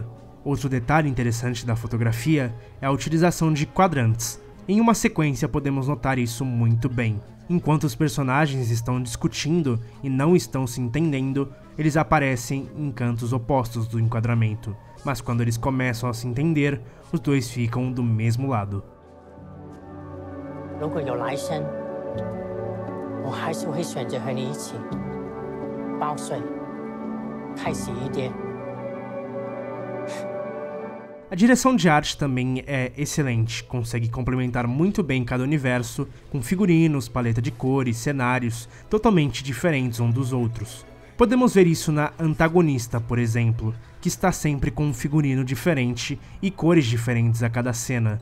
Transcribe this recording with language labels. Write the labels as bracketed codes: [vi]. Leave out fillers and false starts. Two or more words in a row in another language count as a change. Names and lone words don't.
[pt] Outro detalhe interessante da fotografia é a utilização de quadrantes. Em uma sequência podemos notar isso muito bem. Enquanto os personagens estão discutindo e não estão se entendendo, eles aparecem em cantos opostos do enquadramento, mas quando eles começam a se entender, os dois ficam do mesmo lado. [zh] 如果有来生，我还是会选择和你一起报税、开洗衣店。 [pt] A direção de arte também é excelente, consegue complementar muito bem cada universo, com figurinos, paleta de cores, cenários totalmente diferentes uns dos outros. Podemos ver isso na antagonista, por exemplo, que está sempre com um figurino diferente e cores diferentes a cada cena.